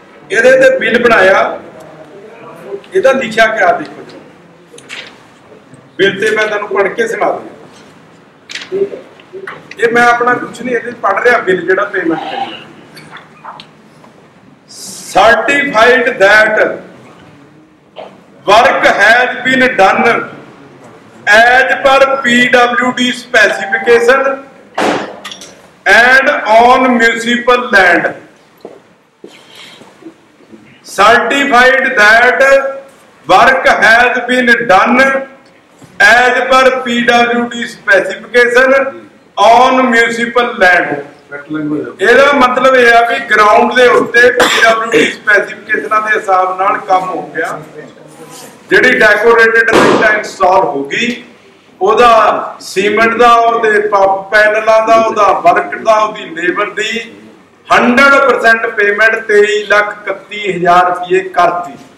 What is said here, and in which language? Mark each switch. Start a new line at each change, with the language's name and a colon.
Punjabi: ਇਹਦੇ ਤੇ ਬਿੱਲ ਬਣਾਇਆ, ਇਹਦਾ ਲਿਖਿਆ ਕਿਆ ਦੇਖੋ ਬਿੱਲ ਤੇ, ਮੈਂ ਤੁਹਾਨੂੰ ਪੜ੍ਹ ਕੇ ਸੁਣਾ ਦਿਆਂ। ਇਹ ਮੈਂ ਆਪਣਾ ਕੁਛ ਨਹੀਂ, ਇਹਦੇ ਪੜ੍ਹ ਰਿਹਾ ਬਿੱਲ ਜਿਹੜਾ ਪੇਮੈਂਟ ਕਰੀ।
English: Certified that work has been done as per PWD specification and on municipal land certified that work has been done as per PWD specification on municipal land।
Punjabi: ਇਹਦਾ ਮਤਲਬ ਇਹ ਆ ਵੀ ਗਰਾਊਂਡ ਦੇ ਉੱਤੇ PWD ਸਪੈਸੀਫਿਕੇਸ਼ਨਾਂ ਦੇ ਹਿਸਾਬ ਨਾਲ ਕੰਮ ਹੋ ਗਿਆ। ਜਿਹੜੀ ਡੈਕੋਰੇਟਡ ਲਾਈਟਾਂ ਇੰਸਟਾਲ ਹੋ ਗਈ, ਉਹਦਾ ਸੀਮੈਂਟ ਦਾ, ਉਹਦੇ ਪੰਪ ਪੈਨਲਾਂ ਦਾ, ਉਹਦਾ ਵਰਕ ਦਾ, ਉਹਦੀ ਲੇਬਰ ਦੀ 100% ਪੇਮੈਂਟ 23,31,000 ਰੁਪਏ ਕਰਤੀ।